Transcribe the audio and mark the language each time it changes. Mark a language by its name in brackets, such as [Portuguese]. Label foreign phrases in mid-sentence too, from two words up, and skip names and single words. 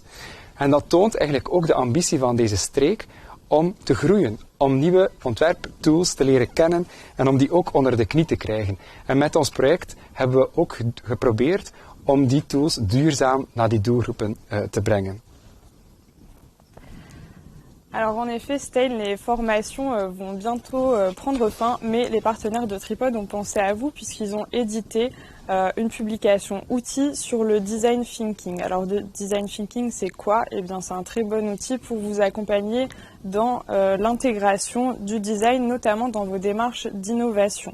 [Dutch] En dat toont eigenlijk ook de ambitie van deze streek om te groeien, om nieuwe ontwerptools te leren kennen en om die ook onder de knie te krijgen. En met ons project hebben we ook geprobeerd om die tools duurzaam naar die doelgroepen te brengen. [French] Alors en effet, Stein, les formations vont bientôt prendre fin, mais les partenaires de Tripod ont pensé à vous puisqu'ils ont édité une publication outil sur le [English] design thinking. [French] Alors le [English] design thinking, [French] c'est quoi? Eh bien, c'est un très bon outil pour vous accompagner dans l'intégration du design, notamment dans vos démarches d'innovation.